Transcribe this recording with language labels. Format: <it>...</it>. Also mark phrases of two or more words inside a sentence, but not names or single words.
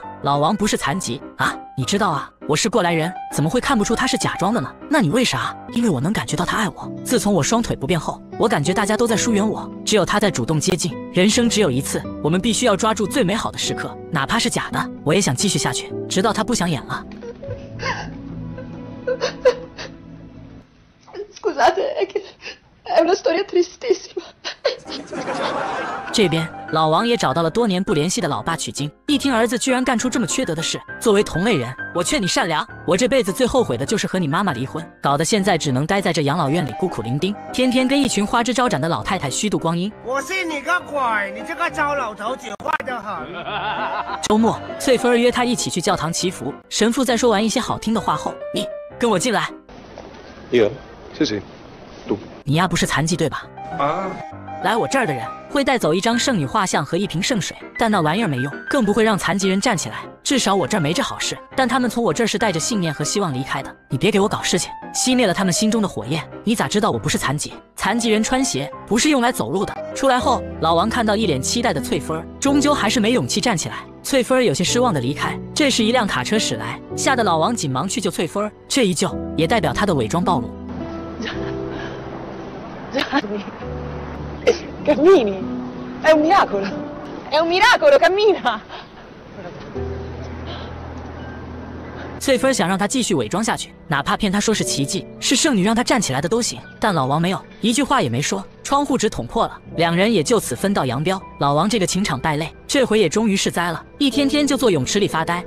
<zh>老王不是残疾啊，你知道啊，我是过来人，怎么会看不出他是假装的呢？那你为啥？因为我能感觉到他爱我。自从我双腿不便后，我感觉大家都在疏远我，只有他在主动接近。人生只有一次，我们必须要抓住最美好的时刻，哪怕是假的。我也想继续下去，直到他不想演了。</zh> <it>Scusate, è una storia tristissima.</it> <zh>这边老王也找到了多年不联系的老爸取经，一听儿子居然干出这么缺德的事，作为同类人，我劝你善良。我这辈子最后悔的就是和你妈妈离婚，搞得现在只能待在这养老院里孤苦伶仃，天天跟一群花枝招展的老太太虚度光阴。我信你个鬼！你这个糟老头子坏得很。周末，翠芬儿约他一起去教堂祈福，神父在说完一些好听的话后，你跟我进来。</zh> <it>Io? Sì, sì. Tu.</it> <zh>你丫不是残疾对吧？来我这儿的人会带走一张圣女画像和一瓶圣水，但那玩意儿没用，更不会让残疾人站起来。至少我这儿没这好事。但他们从我这儿是带着信念和希望离开的。你别给我搞事情，熄灭了他们心中的火焰。你咋知道我不是残疾？残疾人穿鞋不是用来走路的。出来后，老王看到一脸期待的翠芬，终究还是没勇气站起来。翠芬有些失望的离开。这时一辆卡车驶来，吓得老王紧忙去救翠芬。这一救也代表他的伪装暴露。</zh> <it>Cammini, è un miracolo, è un miracolo, cammina.</it> <zh>翠芬想让他继续伪装下去，哪怕骗他说是奇迹，是圣女让他站起来的都行。但老王没有，一句话也没说，窗户纸捅破了，两人也就此分道扬镳。老王这个情场败类，这回也终于是栽了，一天天就坐泳池里发呆。</zh>